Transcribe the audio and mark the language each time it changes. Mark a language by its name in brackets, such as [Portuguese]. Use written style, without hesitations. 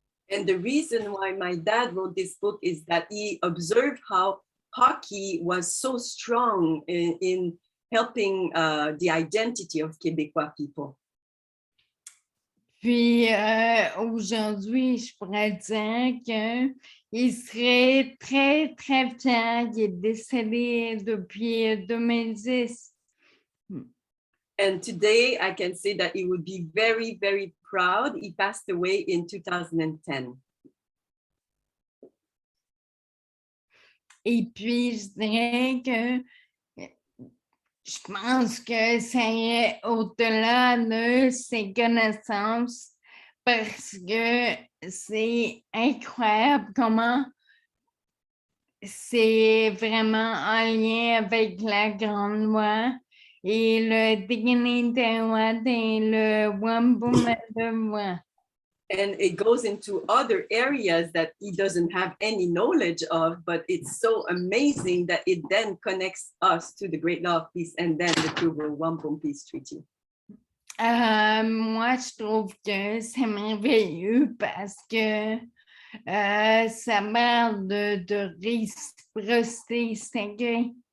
[English] And the reason why my dad wrote this book is that he observed how hockey was so strong in helping the identity of Québécois people. [French] Puis aujourd'hui, je pourrais dire qu'il serait très, très fier. Il est décédé depuis 2010. [English] And today I can say that he would be very, very proud. He passed away in 2010. [French] Et puis, je dirais que je pense que ça irait au-delà de ses connaissances parce que c'est incroyable comment c'est vraiment en lien avec la Grande Loi et le Dignité et le Wampum de Voies. [English] And it goes into other areas that he doesn't have any knowledge of, but it's so amazing that it then connects us to the Great Law of Peace and then the Global Wampum Peace Treaty. [French] Moi, je trouve que c'est merveilleux parce que ça parle de réciprocité sacrée.